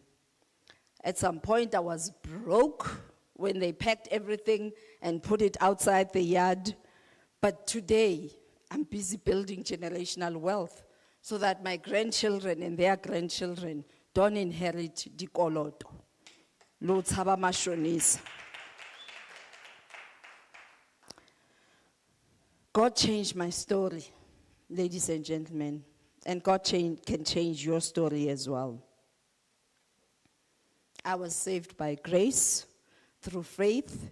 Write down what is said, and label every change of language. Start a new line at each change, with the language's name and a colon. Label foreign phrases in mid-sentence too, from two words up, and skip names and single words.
English: At some point, I was broke when they packed everything and put it outside the yard. But today, I'm busy building generational wealth so that my grandchildren and their grandchildren don't inherit dikoloto.
Tswana: Lo tshaba mashonisa.
English: God changed my story, ladies and gentlemen, and God can change your story as well. I was saved by grace through faith.